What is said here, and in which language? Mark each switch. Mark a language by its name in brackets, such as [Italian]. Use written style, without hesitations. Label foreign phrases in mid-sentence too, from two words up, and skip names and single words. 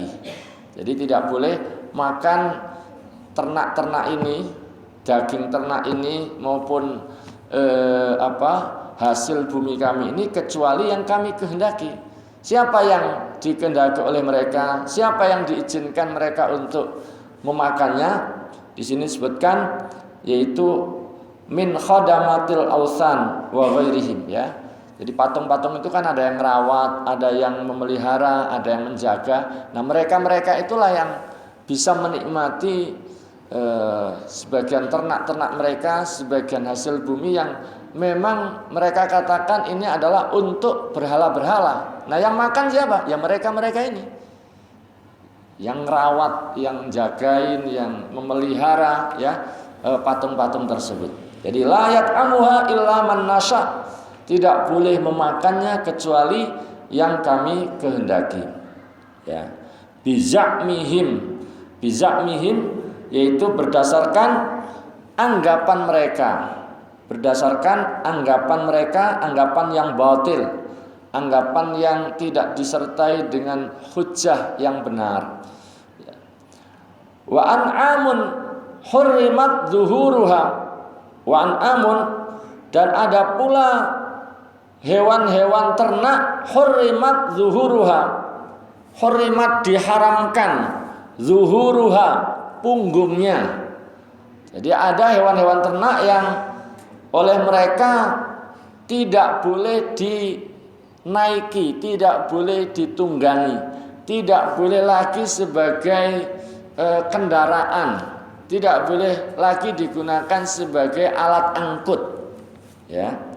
[Indonesian] Jadi tidak boleh makan ternak-ternak ini, daging ternak ini maupun hasil bumi kami ini, kecuali yang kami kehendaki. Siapa yang dikehendaki oleh mereka, siapa yang diizinkan mereka untuk memakannya, di sini disebutkan yaitu [Arabic] min khadamatil ausan wa ghairihim [Indonesian] ya. Jadi patung-patung itu kan ada yang merawat, ada yang memelihara, ada yang menjaga. Nah, mereka itulah yang bisa menikmati sebagian ternak-ternak mereka, sebagian hasil bumi yang memang mereka katakan ini adalah untuk berhala-berhala. Nah, yang makan siapa? Ya mereka ini. Yang merawat, yang jagain, yang memelihara ya patung-patung tersebut. [Arabic] Jadi layat amuha illa man nasya, [Indonesian] tidak boleh memakannya kecuali yang kami kehendaki. Ya. Bizakmihim, yaitu berdasarkan anggapan mereka. Berdasarkan anggapan mereka, anggapan yang batil, anggapan yang tidak disertai dengan hujjah yang benar. [Arabic] Wa an'amun hurrimat zuhuruha, wa an'amun, [Indonesian] dan ada pula hewan-hewan ternak [Arabic] hurrimat zuhuruha, [Indonesian] hurrimat diharamkan, zuhuruha punggungnya. Jadi ada hewan-hewan ternak yang oleh mereka tidak boleh dinaiki, tidak boleh ditunggangi, tidak boleh lagi sebagai kendaraan tidak boleh lagi digunakan sebagai alat angkut, ya.